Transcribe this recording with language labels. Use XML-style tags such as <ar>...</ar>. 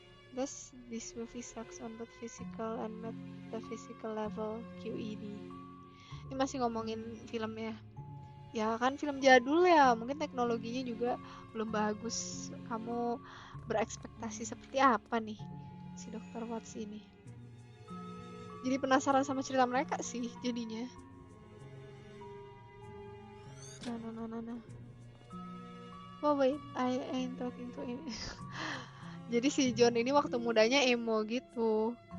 <en>Thus, this movie sucks on both physical and metaphysical level, QED.</en> <id>Ini masih ngomongin filmnya. Ya kan film jadul ya, mungkin teknologinya juga belum bagus. Kamu berekspektasi seperti apa nih si Dr. Watts ini? Jadi penasaran sama cerita mereka sih jadinya. Nah.</id> <en>Oh wait, I ain't talking to him.</en> <id>Jadi si John ini waktu mudanya emo gitu.</id>